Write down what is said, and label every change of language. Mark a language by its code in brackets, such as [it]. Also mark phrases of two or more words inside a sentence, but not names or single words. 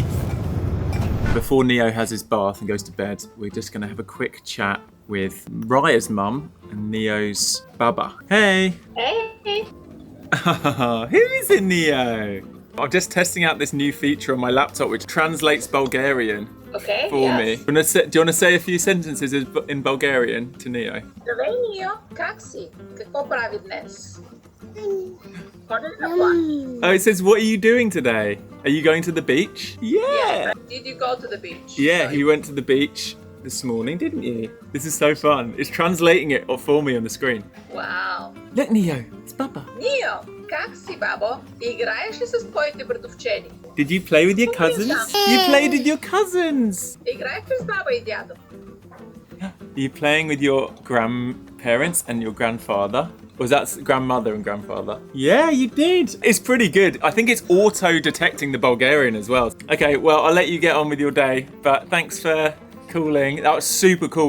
[en] Before Neo has his bath and goes to bed, we're just going to have a quick chat with Raya's mum and Neo's baba. Hey! Hey! Who is it, Neo? I'm just testing out this new feature on my laptop which translates Bulgarian for me. Do you want to say a few sentences in Bulgarian to Neo? [bg] Здравей, Нио, как си? Какво прави днес? [en] Oh, it says, what are you doing today? Are you going to the beach? Yeah! Did you go to the beach? Yeah, he went to the beach this morning, didn't you? This is so fun. It's translating it for me on the screen. Wow. Look, Neo, it's Baba. [bg] Нио, как си, бабо? Играеш ли с твоите братовчени? [en] Did you play with your cousins? You played with your cousins! [bg] Играеш ли с баба и дядо? [en] Are you playing with your grandparents and your grandfather? Or was that grandmother and grandfather? Yeah, you did. It's pretty good. I think it's auto-detecting the Bulgarian as well. Okay, well, I'll let you get on with your day. But thanks for calling. That was super cool.